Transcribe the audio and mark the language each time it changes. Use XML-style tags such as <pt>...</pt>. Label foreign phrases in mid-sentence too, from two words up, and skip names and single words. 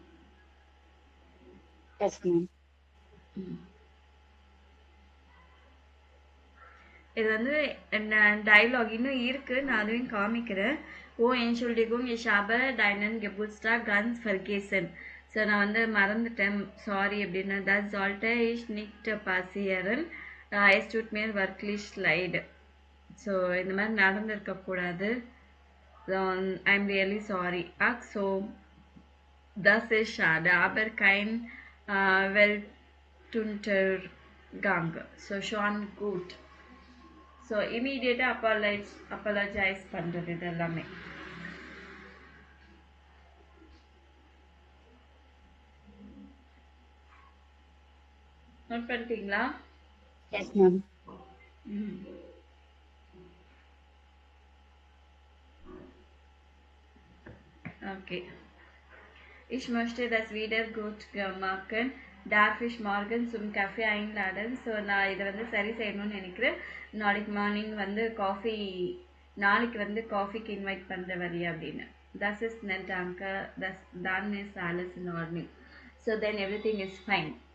<en>Yes ma'am.</en> <ta>இது வந்து டயலாக் இன்னும் இருக்கு, நான் அதுவும் காமிக்கிறேன்.</ta> <de>ஓ Entschuldigung, ich habe deinen Geburtstag ganz vergessen.</de> <ta>ஸோ நான் வந்து மறந்துட்டேன், சாரி அப்படின்னு.</ta> <de>Das sollte ich nicht passieren. Es tut mir wirklich leid.</de> <ta>ஸோ இந்த மாதிரி நடந்திருக்கக்கூடாது.</ta> <en>I'm really sorry.</en> <de>Ach so, das ist schade, aber kein Weltuntergang. So schon gut.</de> <ta>ஸோ</ta> <en>immediately apologise</en> <ta>பண்ணுறது இது எல்லாமே. நோட் பண்ணிட்டீங்களா?</ta> <en>Yes ma'am. ஓகே.</en> <de>Ich möchte das wieder gut machen. Darf ich morgen zum Kaffee einladen?</de> <ta>ஸோ நான் இதை வந்து சரி செய்யணும்னு நினைக்கிறேன். நாளைக்கு மார்னிங் வந்து நாளைக்கு வந்து காஃபிக்கு இன்வைட் பண்ணுற வழி அப்படின்னு.</ta> <de>Das ist nett, danke. Dann ist alles in Ordnung.</de> <en>So then everything is fine.</en>